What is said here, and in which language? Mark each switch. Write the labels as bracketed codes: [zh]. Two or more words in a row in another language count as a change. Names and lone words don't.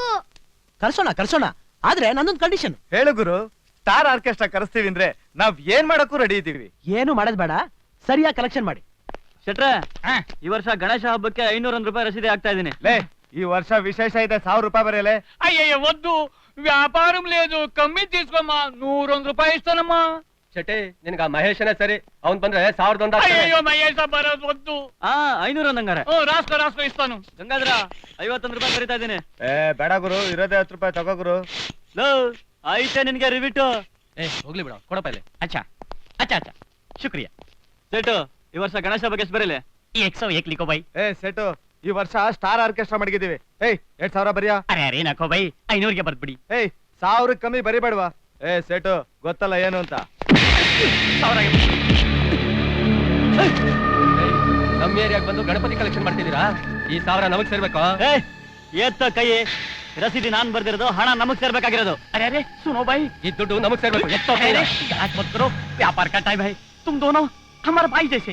[kn] ಕರ್ಸೋಣ. ಆದ್ರೆ ನಂದೊಂದು ಕಂಡೀಷನ್. ಹೇಳು ಗುರು. [en] star orchestra [kn] ಕರೆಸ್ತೀವಿ ಅಂದ್ರೆ ನಾವ್ ಏನ್ ಮಾಡಕ್ಕೂ ರೆಡಿ ಇದೀವಿ. ಏನು ಮಾಡೋದ್ ಬೇಡ, ಸರಿಯಾಗಿ ಕಲೆಕ್ಷನ್ ಮಾಡಿ. ಶೆಟ್ರೆ, ಈ ವರ್ಷ ಗಣೇಶ ಹಬ್ಬಕ್ಕೆ 501 ರೂಪಾಯಿ ರಸೀದಿ ಆಗ್ತಾ ಇದೀನಿ. ಲೇ, ಈ ವರ್ಷ ವಿಶೇಷ ಇದೆ, 1000 ರೂಪಾಯಿ ಬರೆಯಲೇ. [te] అయ్యయ్య వద్దు, వ్యాపారం లేదు, కమ్మి తీసుకోమ్మా. 101 రూపాయలు ఇస్తానమ్మా. [kn] ಚಟೆ, ನಿನ್ಗ ಮಹೇಶನೇ ಸರಿ. ಅವ್ನ್ ಬಂದ್ರೆ 1001 [te] అయ్యయ్యో మహేష్ బరోజ్ వద్దు. [kn] 500 ಅಂದಂಗಾರೆ. [te] రాసుకో ఇస్తాను. [kn] ಗಂಗಾಧರ, 51 ರೂಪಾಯಿ ಕರೀತಾ ಇದೀನಿ. ಬೇಡ ಗುರು, ಇರೋದೇ 10 ರೂಪಾಯಿ ತಗೋ ಗುರು. ಲೋ, ಐತೆ ನಿನ್ಗೆ ರಿವಿಟು. ಹೋಗ್ಲಿ ಬಿಡ, ಕೊಡಪ್ಪ ಇಲ್ಲಿ. [hi] अच्छा शुक्रिया. [kn] ಸೇಟು, ಈ ವರ್ಷ ಗಣೇಶ ಬಗ್ಗೆ ಎಷ್ಟು ಬರೀಲೆ? [hi] 101 लिखो भाई. [kn] ಸೆಟು, ಈ ವರ್ಷ [en] star orchestra [kn] ಮಡಗಿದೀವಿ. 2000 ಬರಿಯಾ. [hi] अरे नाको भाई, 500ಗೆ ಬರ್ಬಿಡಿ. [kn] 1000 ಕಮ್ಮಿ ಬರಿಬೇಡವಾ? ಸೆಟು, ಗೊತ್ತಲ್ಲ ಏನು ಅಂತ. ನಮ್ಮ ಏರಿಯಾಗ ಬಂದು ಗಣಪತಿ ಕಲೆಕ್ಷನ್ ಮಾಡ್ತಿದ್ದೀರಾ? ಈ 1000 ನಮಗ್ ಸೇರ್ಬೇಕು. ಎತ್ತ ಕೈ. ರಸೀದಿ ನಾನ್ ಬರ್ದಿರೋದು, ಹಣ ನಮಗ್ ಸೇರ್ಬೇಕಾಗಿರೋದು. [hi] अरे सुनो भाई, [kn] ಈ ದುಡ್ಡು ನಮಗ್ ಸೇರ್ಬೇಕು. ಎಷ್ಟೋ [hi] आज मत करो, व्यापार का टाइम है. तुम दोनों हमारे भाई जैसे.